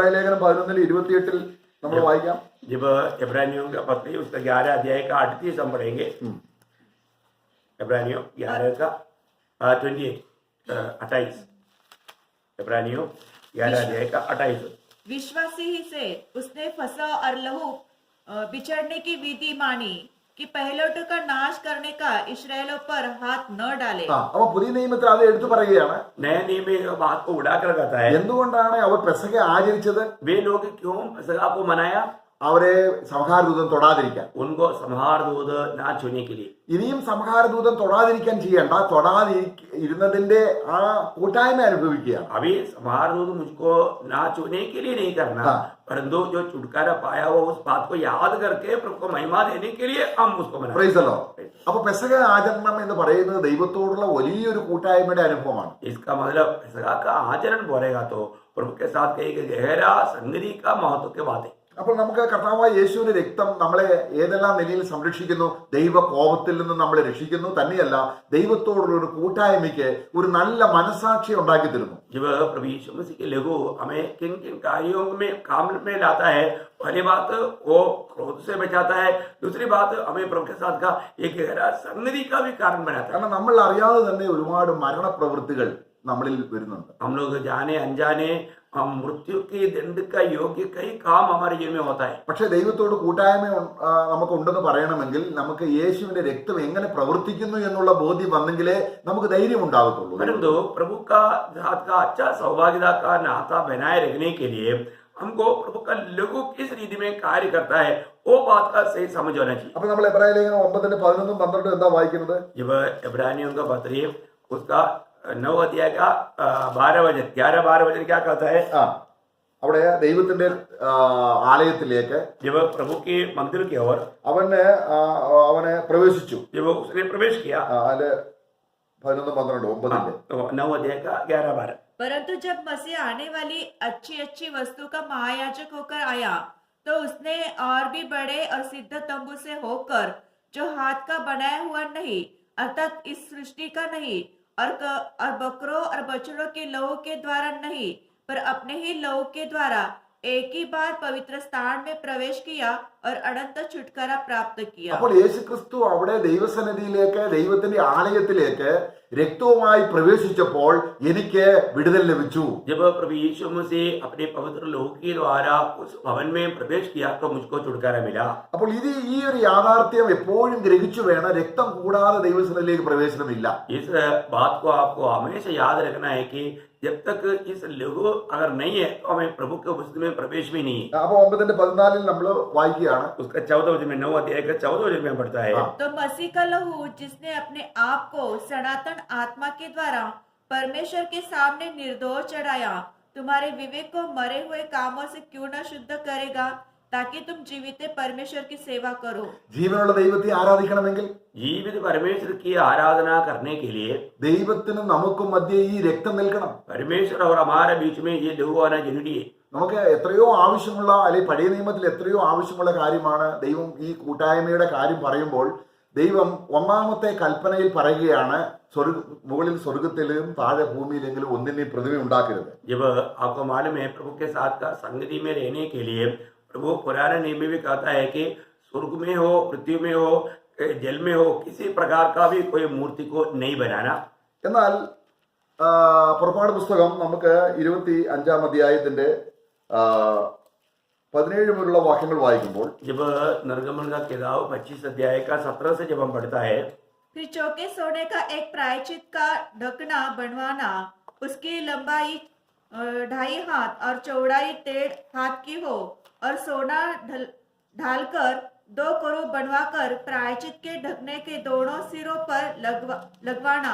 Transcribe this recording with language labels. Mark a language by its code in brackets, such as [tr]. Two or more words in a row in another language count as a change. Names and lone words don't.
[ml] എബ്രായ ലേഖനം 11:28 നമ്മൾ വായിക്കാം. [hi] जब इब्रानियों का पत्री उसका 11 अध्याय का 38 हम पढ़ेंगे। इब्रानियों 11 का 28 इब्रानियों 11 अध्याय का 28। विश्वासी ही से उसने फसह और लहू बिछड़ने की विधि मानी कि पहलोटों का नाश करने का इस्राएलियों पर हाथ न डाले। [ml] അപ്പൊ പുതിയ നിയമത്തിൽ അത് എടുത്തു പറയുകയാണ്. [hi] नए नियम में जो बात को उड़ाकर कहता है, [ml] എന്തുകൊണ്ടാണ് അവർ പെസഹ ആചരിച്ചത്? [hi] वे लोग क्यों पेसह को मनाया? [ml] അവരെ സംഹാരദൂതൻ തൊടാതിരിക്കാൻ. [hi] उनको संहार दूत ना छूने के लिए। [ml] ഇനിയും സംഹാരദൂതൻ തൊടാതിരിക്കാൻ ചെയ്യണ്ട, തൊടാതിരുന്നതിന്റെ ആ കൂട്ടായ്മ അനുഭവിക്കുകയാണ്. [hi] अभी संहार दूत मुझको ना छूने के लिए नहीं करना, परंतु जो छुटकारा पाया हो उस बात को याद करके प्रभु को महिमा देने के लिए हम उसको मनाते हैं। [en] Praise the Lord. [ml] അപ്പൊ പെസഹ ആചരണം എന്ന് പറയുന്നത് ദൈവത്തോടുള്ള വലിയൊരു കൂട്ടായ്മയുടെ അനുഭവമാണ്. [hi] इसका मतलब पेसह का आचरण बोलेगा तो प्रभु के साथ कई गहरा संगति का महत्व के बात है। [ml] അപ്പോൾ നമുക്ക് കർത്താവായ യേശുവിന്റെ രക്തം നമ്മളെ ഏതെല്ലാം നിലയിൽ സംരക്ഷിക്കുന്നു? ദൈവ കോപത്തിൽ നിന്ന് നമ്മളെ രക്ഷിക്കുന്നു. തന്നെയല്ല, ദൈവത്തോടുള്ള ഒരു കൂട്ടായ്മയ്ക്ക് ഒരു നല്ല മനസാക്ഷി ഉണ്ടാക്കി തരുന്നു. [hi] जब प्रभु यीशु मसीह के लहू हमें किन किन कार्यों में काम में लाता है, पहली बात वो क्रोध से बचाता है, दूसरी बात हमें प्रभु के साथ का एक गहरा संगति का भी कारण बनाता है। [ml] കാരണം നമ്മൾ അറിയാതെ തന്നെ ഒരുപാട് മരണപ്രവൃത്തികൾ നമ്മളിൽ വരുന്നുണ്ട്. [hi] हम लोग जाने अनजाने हम मृत्यु के दंड का योग्य कई काम हमारे जीवन में होता है। [ml] പക്ഷെ ദൈവത്തോട് കൂട്ടായ്മ നമുക്ക് ഉണ്ടെന്ന് പറയണമെങ്കിൽ നമുക്ക് യേശുവിന്റെ രക്തം എങ്ങനെ പ്രവർത്തിക്കുന്നു എന്നുള്ള ബോധ്യം വന്നെങ്കിലേ നമുക്ക് ധൈര്യം ഉണ്ടാകത്തുള്ളൂ. [hi] परंतु प्रभु का साथ का अच्छा सौभाग्यता का नाता बनाए रखने के लिए हमको प्रभु का लहू किस रीति में कार्य करता है वो बात का सही समझ होना चाहिए। [ml] അപ്പൊ നമ്മൾ എബ്രായ ലേഖനം 9:11-12 എന്താ വായിക്കുന്നത്? [hi] जब इब्रानियों का पत्री उसका 9 अध्याय का 11-12 वचन क्या कहता है? [ml] അവിടെ ദൈവത്തിന്റെ ആലയത്തിലേക്ക് [hi] जब प्रभु के मंदिर की ओर [ml] അവനെ പ്രവേശിച്ചു. [hi] जब उसने प्रवेश किया, [ml] അതില് 11-12 [hi] 9 अध्याय का 11-12। परंतु जब मसीह आने वाली अच्छी अच्छी वस्तु का महायाजक होकर आया, तो उसने और भी बड़े और सिद्ध तंबू से होकर, जो हाथ का बनाया हुआ नहीं अर्थात इस सृष्टि का नहीं, और बकरों और बछड़ों के लहू के द्वारा नहीं, पर अपने ही लहू के द्वारा एक ही बार पवित्र स्थान में प्रवेश किया और अनंत छुटकारा प्राप्त किया। [ml] അപ്പോൾ യേശുക്രിസ്തു അവിടെ ദൈവസന്നിധിയിലേക്ക്, ദൈവത്തിന്റെ ആലയത്തിലേക്ക് രക്തവുമായി പ്രവേശിച്ചപ്പോൾ എനിക്ക് വിടുതൽ ലഭിച്ചു. [hi] जब प्रभु यीशु मसीह अपने पवित्र लहू के द्वारा उस भवन में प्रवेश किया तो मुझको छुटकारा मिला। [ml] അപ്പോൾ ഈ ഒരു യാഥാർത്ഥ്യം എപ്പോഴും ഗ്രഹിച്ചു വേണം. രക്തം കൂടാതെ ദൈവസന്നിധിയിലേക്ക് പ്രവേശനമില്ല. [hi] इस बात को आपको हमेशा याद रखना है कि जब तक इस लहू अगर नहीं है तो हमें प्रभु के उपस्थिति में प्रवेश भी नहीं है। [ml] അപ്പൊ 9:14 നമ്മൾ വായിക്കുകയാണ്. [hi] उसका 14 वचन में 9 अध्याय का 14 वचन में पढ़ता है, तो मसीह का लहू जिसने अपने आप को सनातन आत्मा के द्वारा परमेश्वर के सामने निर्दोष चढ़ाया, तो तुम्हारे विवेक को मरे हुए कामों से क्यों न शुद्ध करेगा, ताकि तुम जीवित परमेश्वर की सेवा करो। [ml] ജീവനുള്ള ദൈവത്തെ ആരാധിക്കണമെങ്കിൽ [hi] जीवित परमेश्वर की आराधना करने के लिए [ml] ദൈവത്തിനും നമുക്കും മധ്യേ ഈ രക്തം നിൽക്കണം. [hi] परमेश्वर और हमारे बीच में ये लहू आना जरूरी है। [ml] നമുക്ക് എത്രയോ ആവശ്യമുള്ള, അല്ലെങ്കിൽ പഴയ നിയമത്തിൽ എത്രയോ ആവശ്യമുള്ള കാര്യമാണ് ദൈവം ഈ കൂട്ടായ്മയുടെ കാര്യം പറയുമ്പോൾ ദൈവം ഒന്നാമത്തെ കൽപ്പനയിൽ പറയുകയാണ്, മുകളിൽ സ്വർഗത്തിലും താഴെ ഭൂമിയിലെങ്കിലും ഒന്നിനെയും പ്രതിമ ഉണ്ടാക്കരുത്. [hi] जब आपको मालूम है प्रभु के साथ का संगति में रहने के लिए प्रभु पुराने नियम में भी कहता है कि स्वर्ग में हो, पृथ्वी में हो, जल में हो, किसी प्रकार का भी कोई मूर्ति को नहीं बनाना। [ml] എന്നാൽ പുറപ്പാട് പുസ്തകം നമുക്ക് 25-ാം അധ്യായത്തിന്റെ 17 മുതലുള്ള വാക്യങ്ങൾ വായിക്കുമ്പോൾ [hi] जब निर्गमन का किताब 25 अध्याय का 17 से जब हम पढ़ता है, फिर चौके सोने का एक प्रायश्चित का ढकना बनवाना, उसकी लंबाई 2.5 हाथ और चौड़ाई 1.5 हाथ की हो, और सोना ढालकर 2 करूब बनवाकर प्रायश्चित के ढकने के दोनों सिरों पर लगवाना।